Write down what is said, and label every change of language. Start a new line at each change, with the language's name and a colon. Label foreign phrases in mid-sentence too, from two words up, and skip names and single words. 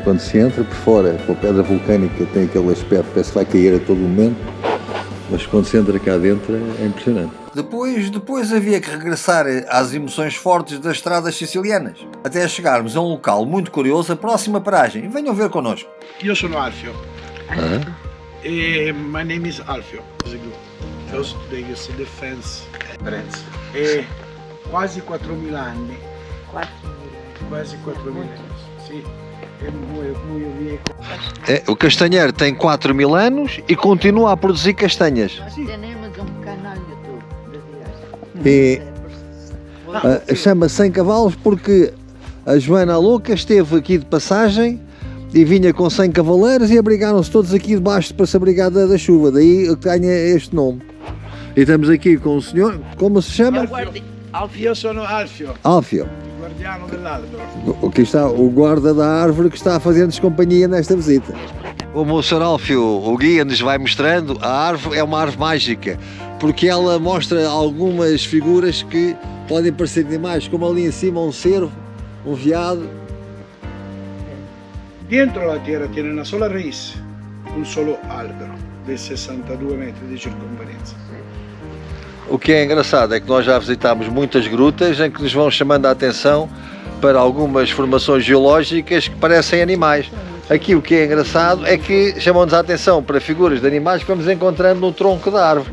Portuguese: Quando se entra por fora, com a pedra vulcânica, tem aquele aspecto, parece que vai cair a todo momento, mas quando se entra cá dentro é impressionante. Depois havia que regressar às emoções fortes das estradas sicilianas, até chegarmos a um local muito curioso, a próxima paragem. Venham ver connosco.
Italian: Io sono Alfio.
English: My name is Alfio. First they use the fence.
Italian: E quasi 4.000 anni.
Portuguese: Quase 4.000 anos. Sim. É muito viejo. O castanheiro tem 4.000 anos e continua a produzir castanhas. Temos um canal YouTube E chama 100 cavalos porque a Joana a Louca esteve aqui de passagem e vinha com 100 cavaleiros e abrigaram-se todos aqui debaixo para se abrigar da chuva, daí ganha este nome. E estamos aqui com o senhor, como se chama?
Italian: Io sono Alfio. Alfio. Guardiano dell'albero.
Portuguese: Aqui está o guarda da árvore que está a fazer-nos companhia nesta visita. Como o Sr. Alfio, o guia, nos vai mostrando, a árvore é uma árvore mágica, porque ela mostra algumas figuras que podem parecer animais, como ali em cima um cervo, um veado.
Spanish: Dentro la tierra tiene una sola raiz,
Italian: un solo albero,
Portuguese: de 62 metros de circunferência. O que é engraçado é que nós já visitámos muitas grutas em que nos vão chamando a atenção para algumas formações geológicas que parecem animais. Aqui o que é engraçado é que chamam-nos a atenção para figuras de animais que vamos encontrando no tronco da árvore.